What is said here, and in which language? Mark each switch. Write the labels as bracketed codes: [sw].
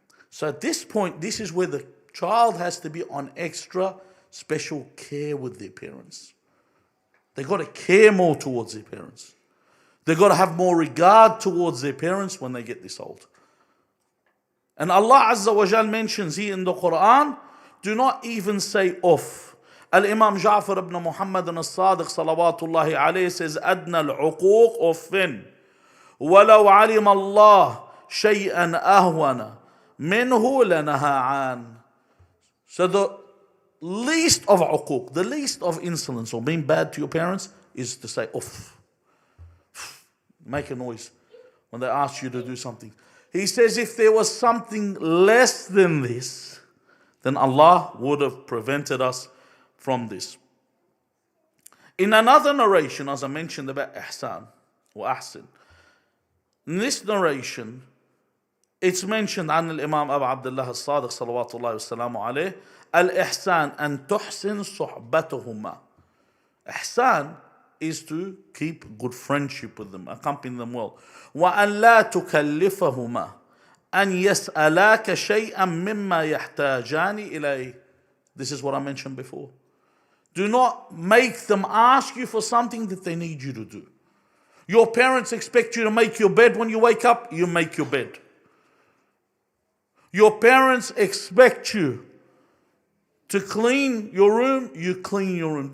[en] So at this point, this is where the child has to be on extra special care with their parents. They've got to care more towards their parents. They've got to have more regard towards their parents when they get this old. And Allah Azza wa Jal mentions here in the Quran, do not even say off. [ar] Al-Imam Ja'far ibn Muhammed al-Sadiq salawatullahi alayhi says, أدنى العقوق أفٍ ولو علم الله شيئا أهون منه لنهى عن. [en] So the least of uquq, the least of insolence or being bad to your parents is to say off. Make a noise when they ask you to do something. He says if there was something less than this, then Allah would have prevented us from this. In another narration, as I mentioned about ihsan or ahsin, in this narration, it's mentioned [ar] عن الإمام أبو عبد الله الصادق صلوات الله وسلامه عليه الإحسان أن تحسن صحبتهما. [en] Ihsan is to keep good friendship with them, accompany them well. [ar] وأن لا تكلفهما أن يسألاك شيئا مما يحتاجان إليه. [en] This is what I mentioned before. Do not make them ask you for something that they need you to do. Your parents expect you to make your bed when you wake up, you make your bed. Your parents expect you to clean your room, you clean your room.